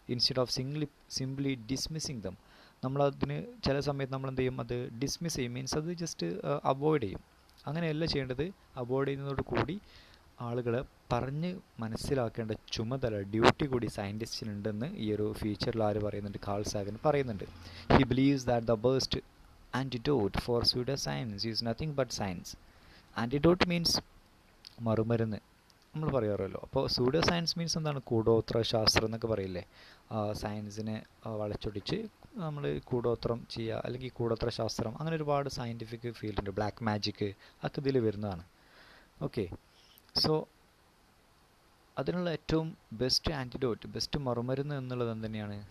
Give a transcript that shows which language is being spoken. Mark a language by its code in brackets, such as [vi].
[en] instead of simply dismissing them, [ml] നമ്മളതിന് ചില സമയത്ത് നമ്മൾ എന്ത് ചെയ്യും? അത് ഡിസ്മിസ് ചെയ്യും, മീൻസ് അത് ജസ്റ്റ് അവോയ്ഡ് ചെയ്യും. അങ്ങനെയല്ല ചെയ്യേണ്ടത്. അവോയ്ഡ് ചെയ്യുന്നതോട് കൂടി ആളുകളെ പറഞ്ഞ് മനസ്സിലാക്കേണ്ട ചുമതല, ഡ്യൂട്ടി കൂടി സയൻറ്റിസ്റ്റിനുണ്ടെന്ന് ഈ ഒരു ഫീച്ചറിൽ ആര് പറയുന്നുണ്ട്? കാൾ സാഗൻ പറയുന്നുണ്ട്. [en] He believes that the best antidote for pseudoscience is nothing but science. Antidote means [ml] മറുമരുന്ന് നമ്മൾ പറയാറുമല്ലോ. അപ്പോൾ സൂഡോ സയൻസ് മീൻസ് എന്താണ്? കൂടോത്ര ശാസ്ത്രം എന്നൊക്കെ പറയില്ലേ? സയൻസിനെ വളച്ചൊടിച്ച് നമ്മൾ കൂടോത്രം ചെയ്യുക, അല്ലെങ്കിൽ കൂടോത്ര ശാസ്ത്രം, അങ്ങനെ ഒരുപാട് സയൻറ്റിഫിക് ഫീൽഡ് ഉണ്ട്. ബ്ലാക്ക് മാജിക് ഒക്കെ ഇതിൽ വരുന്നതാണ്. ഓക്കെ, സോ അതിനുള്ള ഏറ്റവും ബെസ്റ്റ് ആൻറ്റിഡോട്ട്, ബെസ്റ്റ് മറുമരുന്ന് എന്നുള്ളത് തന്നെയാണ്?